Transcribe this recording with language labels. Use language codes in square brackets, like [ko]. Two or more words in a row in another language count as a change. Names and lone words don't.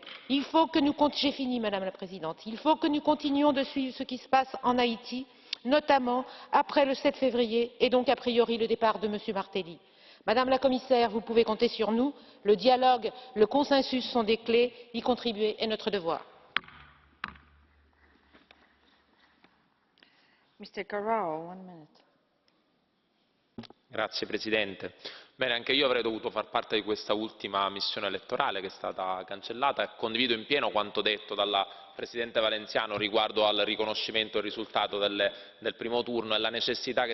[fr] Il faut que nous j'ai fini, Madame la Présidente. Il faut que nous continuions de suivre ce qui se passe en Haïti, notamment après le 7 février et donc a priori le départ de M. Martelly. Madame la Commissaire, vous pouvez compter sur nous. Le dialogue, le consensus sont des clés. Y contribuer est notre devoir. [it] Grazie Presidente. Bene, anche io avrei dovuto far parte di questa ultima missione elettorale che è stata cancellata e condivido in pieno quanto detto dalla Presidente Valenciano riguardo al riconoscimento del risultato del primo turno e la necessità che